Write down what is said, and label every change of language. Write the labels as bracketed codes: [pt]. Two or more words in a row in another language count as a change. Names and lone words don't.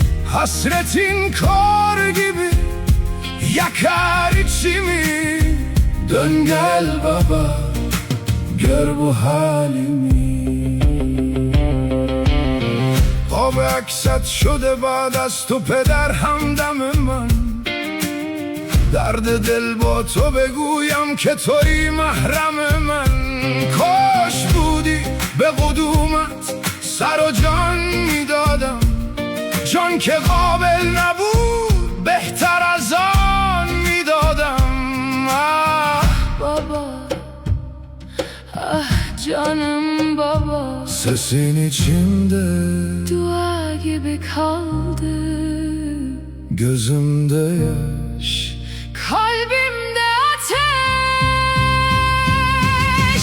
[tr] Hasretin kor gibi yakar içimi. Dön gel baba, gör bu halimi. [fa] Ove اکست شده بعد از تو پدر همدم من. درد دل با تو بگویم که تویی محرم من. کاش بودی به قدومت سر و جان میدادم، جان که قابل نبود بهتر از آن میدادم. [tr] Baba, ah canım baba, sesin içimde dua gibi kaldı. Gözümde yaş, Kalbimde ateş.